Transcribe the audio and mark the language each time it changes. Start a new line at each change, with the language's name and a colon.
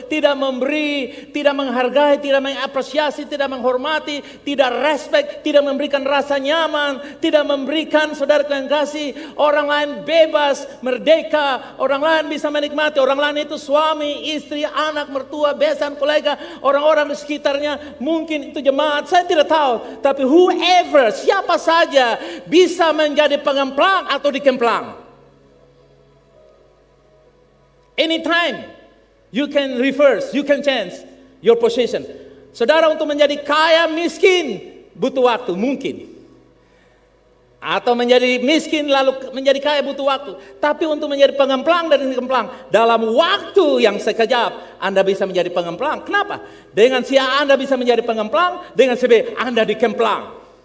Indonesian: tidak memberi, tidak menghargai, tidak mengapresiasi, tidak menghormati, tidak respect, tidak memberikan rasa nyaman, tidak memberikan saudara yang kasih orang lain bebas, merdeka, orang lain bisa menikmati, orang lain itu suami, istri, anak, mertua, besan, kolega, orang-orang di sekitarnya, mungkin itu jemaat, saya tidak tahu, tapi
English: whoever,
Indonesian: siapa saja bisa menjadi pengemplang atau dikemplang.
English: Anytime you can reverse, you can change your position.
Indonesian: Saudara, untuk menjadi kaya miskin butuh waktu mungkin. Atau menjadi miskin lalu menjadi kaya butuh waktu. Tapi untuk menjadi pengemplang dan dikemplang dalam waktu yang sekejap Anda bisa menjadi pengemplang. Kenapa? Dengan si A Anda bisa menjadi pengemplang, dengan si B Anda dikemplang.